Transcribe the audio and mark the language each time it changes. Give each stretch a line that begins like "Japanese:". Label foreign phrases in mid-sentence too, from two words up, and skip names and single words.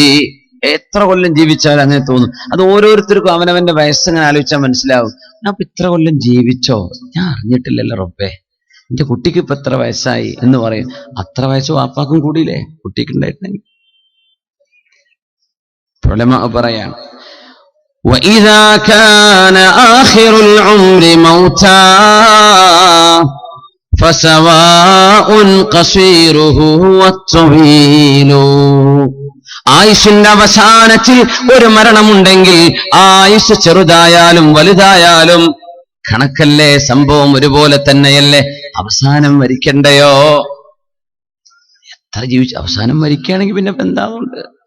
Malayalam: എത്ര കൊല്ലം ജീവിച്ചാലും അങ്ങനെ തോന്നും. അത് ഓരോരുത്തർക്കും അവനവന്റെ വയസ്സങ്ങനെ ആലോചിച്ചാൽ മനസ്സിലാവും. ഞാൻ ഇപ്പൊ ഇത്ര കൊല്ലം ജീവിച്ചോ, ഞാൻ അറിഞ്ഞിട്ടില്ലല്ലോ റബ്ബേ, എന്റെ കുട്ടിക്ക് ഇപ്പൊ എത്ര വയസ്സായി എന്ന് പറയും. അത്ര വയസ്സ് വാപ്പാക്കും കൂടിയില്ലേ കുട്ടിക്ക് ഉണ്ടായിട്ടുണ്ടെങ്കിൽ? പറയാണ്,
Arabic: وَإِذَا كَانَ آخِرُ الْعُمْرِ مَوْتًا فَسَوَاءٌ قَصِيرُهُ وَالطَّوِيلُ,
Malayalam: ആയുസ്സിന്റെ അവസാനത്തിൽ ഒരു മരണമുണ്ടെങ്കിൽ ആയുസ് ചെറുതായാലും വലുതായാലും കണക്കല്ലേ, സംഭവം ഒരുപോലെ തന്നെയല്ലേ. അവസാനം മരിക്കണ്ടയോ? എത്ര ജീവിച്ചു അവസാനം മരിക്കുകയാണെങ്കിൽ പിന്നെ എന്താവുണ്ട്?